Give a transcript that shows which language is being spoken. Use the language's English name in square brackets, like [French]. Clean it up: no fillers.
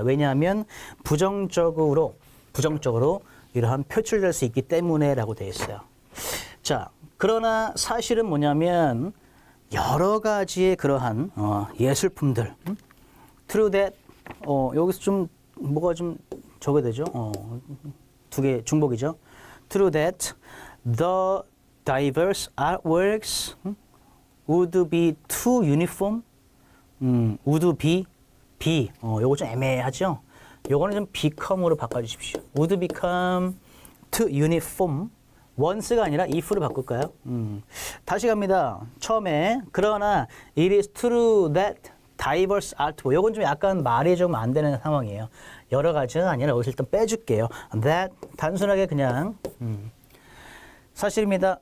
[Korean] 왜냐하면 부정적으로 이러한 표출될 수 있기 때문에라고 되어 있어요. 자, 그러나 사실은 뭐냐면 여러 가지의 그러한 예술품들, [English] true that [Korean] 여기서 좀 뭐가 좀 적어야 되죠? 두 개 중복이죠. [English] True that the diverse artworks would be too uniform. would be [Korean] 요거 좀 애매하죠? 요거는 좀 become으로 바꿔주십시오. [English] would become too uniform. [Korean] once가 아니라 if로 바꿀까요? 다시 갑니다. 처음에 그러나 [English] it is true that diverse artwork. [Korean] 요건 좀 약간 말이 좀 안 되는 상황이에요. 여러 가지는 아니라 여기서 일단 빼줄게요. that 단순하게 그냥 사실입니다.